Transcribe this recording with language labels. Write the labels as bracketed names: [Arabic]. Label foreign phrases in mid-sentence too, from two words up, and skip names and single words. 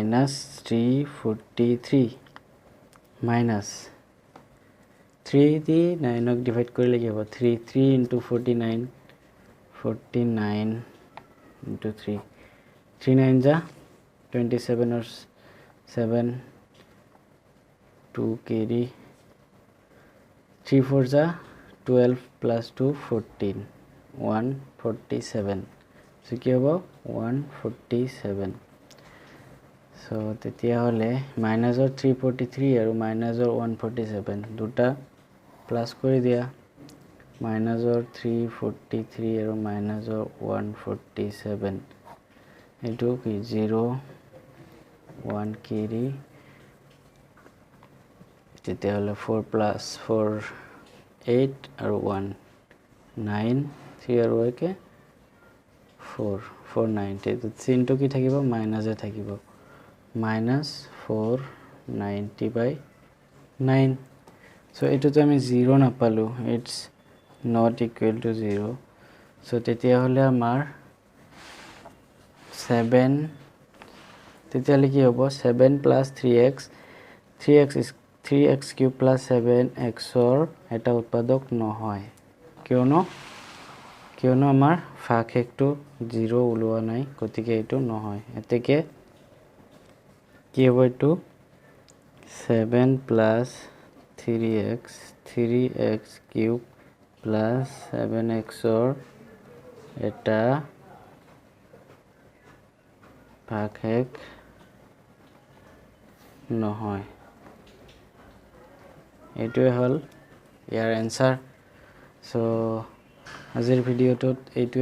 [Assamese] -343 minus 3 দি 9 ক ডিভাইড কৰিলে কি হ'ব 3 3 * 49 49 * 3 3 9 * 27 or 7 2 carry 3 4 * 12 + 2 14 147 সো কি হ'ব 147 সো তেতিয়া হলে মাইনাসৰ 343 আৰু মাইনাসৰ 147 দুটা প্লাস কৰি দিয়া মাইনাসৰ 343 আৰু মাইনাসৰ 147 এটো কি 0 1 carry তেতিয়া হলে 4 + 4 8 আৰু 1 9 3 আৰু একে 4 4 9 তে চিনটো কি থাকিব মাইনাসে থাকিব -490/9 সো এটোতে আমি 0 নাপালো [English] it's not equal to 0 [Assamese] সো তেতিয়া হলে আমাৰ 7 তেতিয়া হলে কি হ'ব 7 + 3x 3x³ + 7x ৰ এটা উৎপাদক নহয় কিয়নো আমাৰ ভাগশেষটো 0 ওলোৱা নাই গতিকে এইটো নহয় এতেকে কি হ'ব এইটো [English] 7 plus 3x cube plus 7x or [Assamese] এটা ভাগশেষ নহয় এইটোৱে হল ইয়াৰ এনসাৰ সো আজিৰ ভিডিওটোত এইটোৱে